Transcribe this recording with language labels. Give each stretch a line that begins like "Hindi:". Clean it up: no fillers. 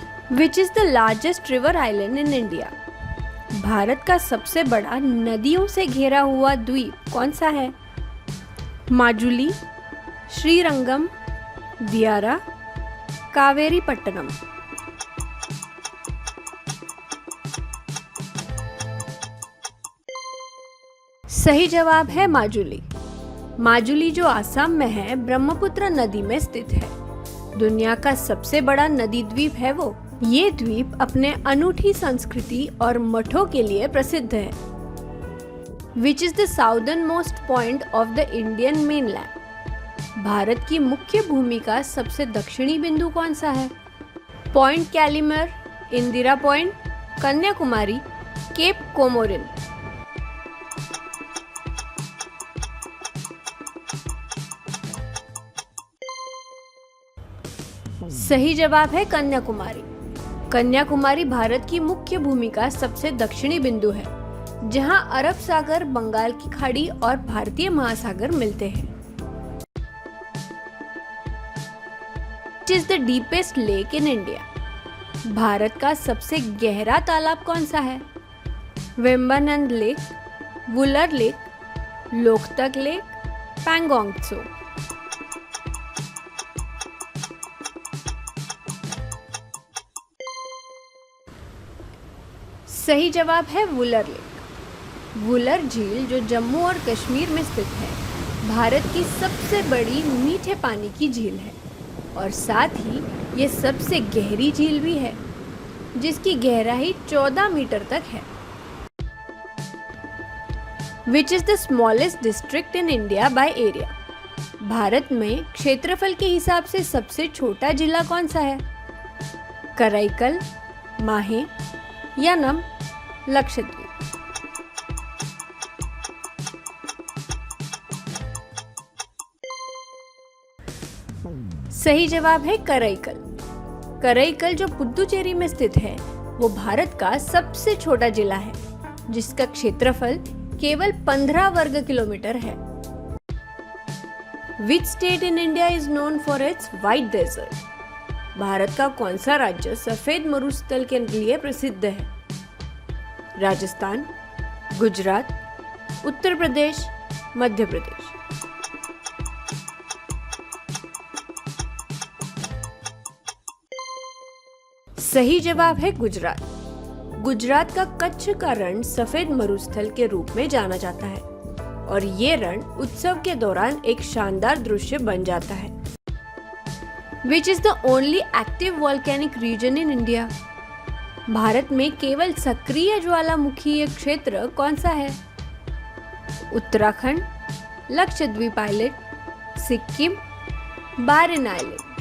English: Which is the largest river island in India?
Hindi: Bharat का सबसे बड़ा नदियों से घिरा हुआ द्वीप कौन सा है? माजुली, श्रीरंगम, दियारा, कावेरी पट्टनम। सही जवाब है माजुली। माजुली जो आसाम में है, ब्रह्मपुत्र नदी में स्थित है। दुनिया का सबसे बड़ा नदी द्वीप है वो। ये द्वीप अपने अनूठी संस्कृति और मठों के लिए प्रसिद्ध है।
English: Which is the southernmost point of the Indian mainland?
Hindi: Bharat की मुख्य भूमि का सबसे दक्षिणी बिंदु कौन सा है? Point Calimere, Indira point, Kanyakumari, cap Comorin. सही जवाब है कन्याकुमारी। कन्याकुमारी भारत की मुख्य भूमि का सबसे दक्षिणी बिंदु है, जहां अरब सागर, बंगाल की खाड़ी और भारतीय महासागर मिलते हैं।
English: Which is the deepest lake in India?
Hindi: Bharat का सबसे गहरा तालाब कौन सा है? Vembanad lake, Wular lake, Loktak lake, Pangong Tso. सही जवाब है वुलर लेक। वुलर झील जो जम्मू और कश्मीर में स्थित है, भारत की सबसे बड़ी मीठे पानी की झील है और साथ ही ये सबसे गहरी झील भी है, जिसकी गहराई 14 मीटर तक है।
English: Which is the smallest district in India by area?
Hindi: Bharat में क्षेत्रफल के हिसाब से सबसे छोटा जिला कौन सा है? कराईकल, माहे, यानम, लक्षद्वीप। सही जवाब है कराईकल। कराईकल जो पुद्दुचेरी में स्थित है, वो भारत का सबसे छोटा जिला है, जिसका क्षेत्रफल केवल 15 वर्ग किलोमीटर है।
English: Which state in India is known for its white desert?
Hindi: Bharat का कौन सा राज्य सफेद मरुस्थल के लिए प्रसिद्ध है? राजस्थान, गुजरात, उत्तर प्रदेश, मध्य प्रदेश। सही जवाब है गुजरात। गुजरात का कच्छ का रण सफेद मरुस्थल के रूप में जाना जाता है और ये रण उत्सव के दौरान एक शानदार दृश्य बन जाता है।
English: Which is the only active volcanic region in India?
Hindi: Bharat में केवल सक्रिय ज्वालामुखीय क्षेत्र कौन सा है? Uttarakhand, Lakshadweep island, Sikkim, Warren island.